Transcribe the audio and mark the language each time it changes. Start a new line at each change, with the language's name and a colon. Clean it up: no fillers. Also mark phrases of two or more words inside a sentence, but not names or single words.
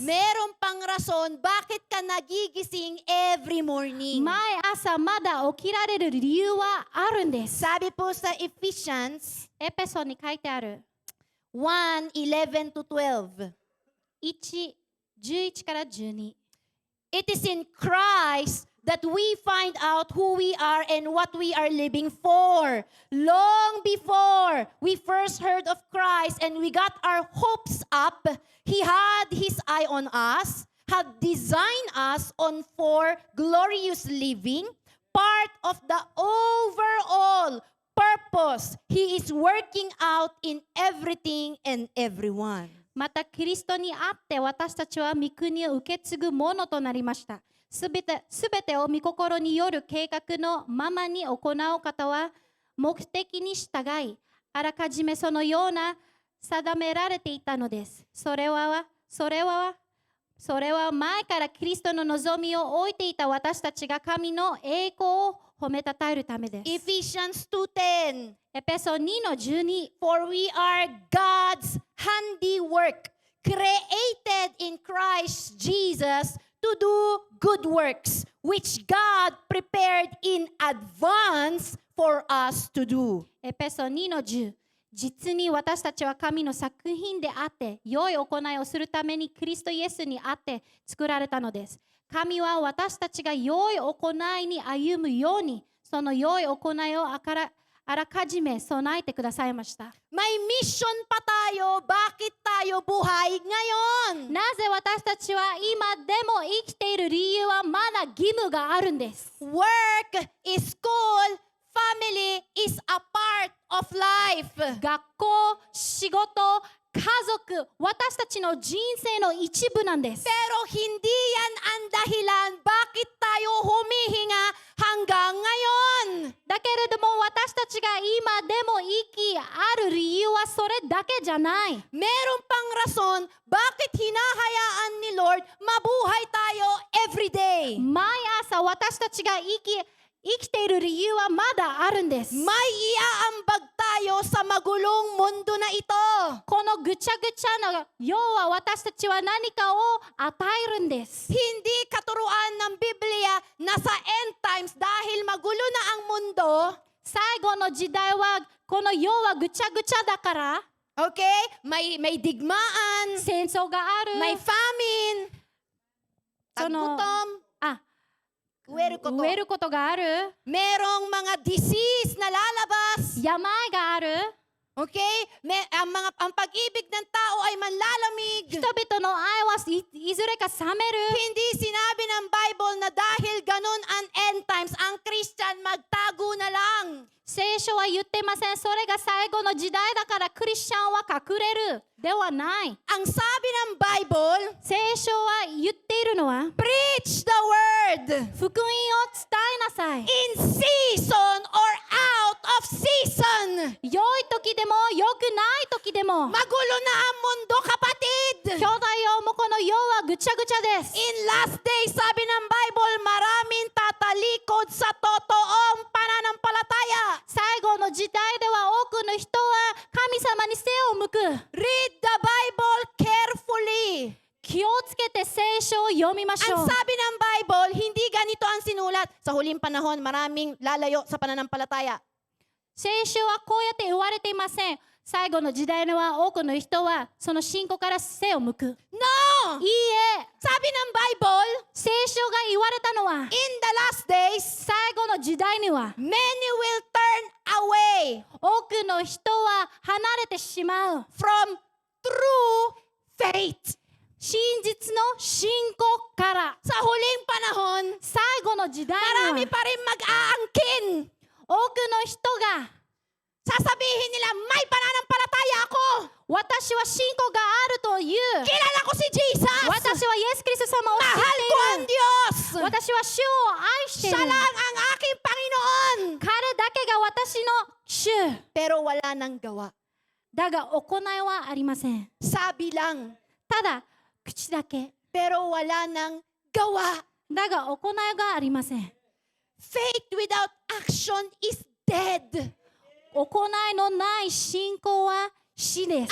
Filipino: Meron pang rason bakit ka nagigising
English: every morning.
Japanese: 毎朝まだ起きられる理由はあるんです。
Filipino: Sabi po sa Ephesians
Japanese: エペソに書いてある
English: 1:11 to 12.
Japanese: 1:11から12。
English: It is in Christ that we find out who we are and what we are living for. Long before we first heard of Christ and we got our hopes up, He had His eye on us, had designed us on for glorious living, part of the overall purpose He is working out in everything and everyone.
Japanese: またキリストにあって私たちは御国を受け継ぐものとなりました。すべてを御心による計画のままに行う方は目的に従い、あらかじめそのような定められていたのです。それはそれは前からキリストの望みを置いていた私たちが神の栄光を褒めたたえるためです。
English: Ephesians 2:10.
Japanese: エペソ2の12。
English: For we are God's handiwork, created in Christ Jesus to do good works, which God prepared in advance for us to do.
Japanese: エペソ2の10。実に私たちは神の作品であって、良い行いをするためにキリストイエスにあって作られたのです。神は私たちが良い行いに歩むように、その良い行いをあらかじめ備えてくださいました。
Filipino: May mission pa tayo. Bakit tayo buhay ngayon?
Japanese: なぜ私たちは今でも生きている理由はまだ義務があるんです。
English: Work, school, family is a part of life.
Japanese: 学校、仕事、家族、私たちの人生の一部なんです。
Filipino: Pero hindi yan ang dahilan bakit tayo humihinga hanggang ngayon.
Japanese: だけれども私たちが今でも生きある理由はそれだけじゃない。
Filipino: Meron pang rason bakit hinahayaan ni Lord mabuhay tayo
English: every day.
Japanese: 毎朝私たちが生きている理由はまだあるんです。
Filipino: May iaambag tayo sa magulong mundo na ito.
Japanese: このぐちゃぐちゃな世は私たちは何かを与えるんです。
Filipino: Hindi katuruan ng Biblia na sa
English: end times
Filipino: dahil magulo na ang mundo,
Japanese: 最後の時代はこの世はぐちゃぐちゃだから、
Filipino: okay? May digmaan,
Japanese: 戦争がある、
Filipino: may famine,
Japanese: その
Filipino: tagutom, あ uwero
Japanese: 植えることがある、
Filipino: merong mga disease na lalabas.
Japanese: 病がある、
Filipino: Okay? Ang pag-ibig ng tao ay manlalamig.
Japanese: 人々の愛はいずれか冷める。
Filipino: Hindi sinabi ng Bible na dahil ganun ang
English: end times,
Filipino: ang Christian magtago na lang.
Japanese: 聖書は言ってません。それが最後の時代だからクリスチャンは隠れるではない。
Filipino: Ang sabi ng Bible,
Japanese: 聖書は言っているのは
English: preach the word
Japanese: 福音を伝えなさい。
English: in season or out of season.
Japanese: 良い時でも良くない時でも、
Filipino: Magulo na ang mundo, kapatid.
Japanese: 兄弟よ、もうこの世はぐちゃぐちゃです。
English: In last days,
Filipino: sabi ng Bible, maraming tatalikod sa totoong pananampalataya.
Japanese: 最後の時代では多くの人は神様に背を向く。
English: Read the Bible carefully.
Japanese: 気をつけて聖書を読みましょ
Filipino: Ang
Japanese: う。
Filipino: sabi ng Bible, hindi ganito ang sinulat. Sa huling panahon, maraming lalayo sa pananampalataya.
Japanese: 聖書はこうやって言われていません。最後の時代には多くの人はその信仰から背を向く。
Filipino: No!
Japanese: いいえ、
Filipino: Sabi ng Bible,
Japanese: 聖書が言われたのは
English: in the last days,
Japanese: 最後の時代には
English: many will turn away
Japanese: 多くの人は離れてしまう。
English: from true faith.
Japanese: 真実の信仰から。
Filipino: Sa huling panahon,
Japanese: 最後の時代に
Filipino: marami
Japanese: は
Filipino: pa rin mag-aangkin.
Japanese: 多くの人が
Filipino: Sasabihin nila, may pananampalataya ako.
Japanese: 私は信仰があるという。
Filipino: Kilala ko si Jesus.
Japanese: 私はイエス・キリスト様を
Filipino: Mahal ko
Japanese: 知
Filipino: ang
Japanese: っている。
Filipino: Diyos.
Japanese: 私は主を愛してい
Filipino: Siya
Japanese: る。
Filipino: lang ang aking Panginoon.
Japanese: 彼だけが私の主。
Filipino: Pero wala nang gawa.
Japanese: だが行いはありません。
Filipino: Sabi lang.
Japanese: ただ口だけ。
Filipino: Pero wala nang gawa.
Japanese: だが行いがありません。
English: Faith without action is dead.
Japanese: 行いのない信仰は死です。